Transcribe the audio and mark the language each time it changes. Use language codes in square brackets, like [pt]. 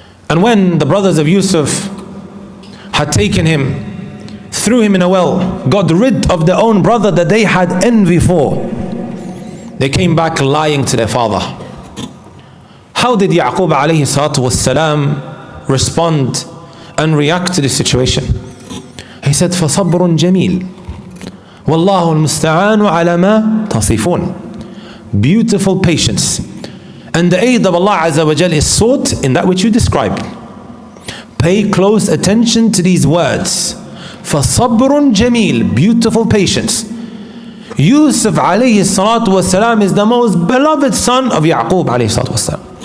[en] And when the brothers of Yusuf had taken him, threw him in a well, got rid of their own brother that they had envy for, they came back lying to their father. How did Yaqub alayhi salatu wasalam respond and react to this situation? He said, [ar] فَصَبْرٌ جَمِيلٌ وَاللَّهُ الْمُسْتَعَانُ عَلَى مَا تَصِفُونَ. [en] Beautiful patience. And the aid of Allah Azza wa Jal is sought in that which you describe. Pay close attention to these words. [ar] فَصَبْرٌ جَمِيلٌ. [en] Beautiful patience. Yusuf alayhi salatu wasalam is the most beloved son of Yaqub alayhi salatu wasalam.